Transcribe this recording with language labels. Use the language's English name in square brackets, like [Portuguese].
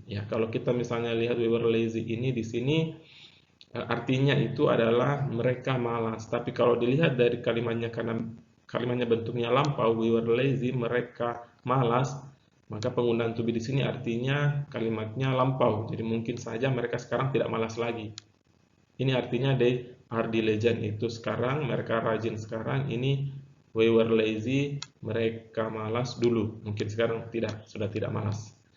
[Indonesian] Ya, kalau kita misalnya lihat [English] we were lazy [Indonesian] ini di sini artinya itu adalah mereka malas. Tapi kalau dilihat dari kalimatnya, karena kalimatnya bentuknya lampau, [English] we were lazy, [Indonesian] mereka malas, maka penggunaan to be di sini artinya kalimatnya lampau. Jadi mungkin saja mereka sekarang tidak malas lagi. Ini artinya [English] they are diligent [Indonesian] itu sekarang, mereka rajin sekarang. Ini [English] we were lazy, [Indonesian] mereka malas dulu. Mungkin sekarang sudah tidak malas.